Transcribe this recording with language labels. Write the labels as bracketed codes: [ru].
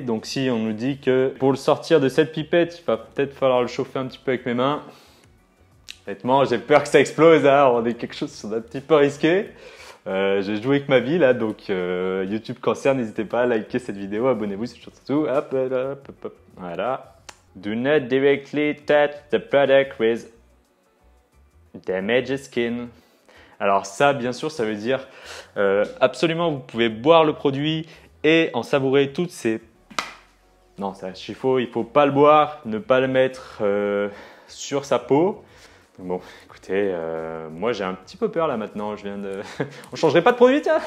[fr] Donc si on nous dit que pour le sortir de cette pipette, il va peut-être falloir le chauffer un petit peu avec mes mains. Honnêtement, j'ai peur que ça explose, hein. On est quelque chose d'un petit peu risqué. J'ai joué avec ma vie là, donc YouTube Cancer, n'hésitez pas à liker cette vidéo, abonnez-vous, c'est surtout. Hop, hop, hop, hop. Voilà. [en] Do not directly touch the product with damage skin. [fr] Alors ça, bien sûr, ça veut dire absolument vous pouvez boire le produit et en savourer toutes ces... Non, il faut pas le boire, ne pas le mettre sur sa peau. Bon, écoutez, moi j'ai un petit peu peur là maintenant. Je viens de... On changerait pas de produit, tiens.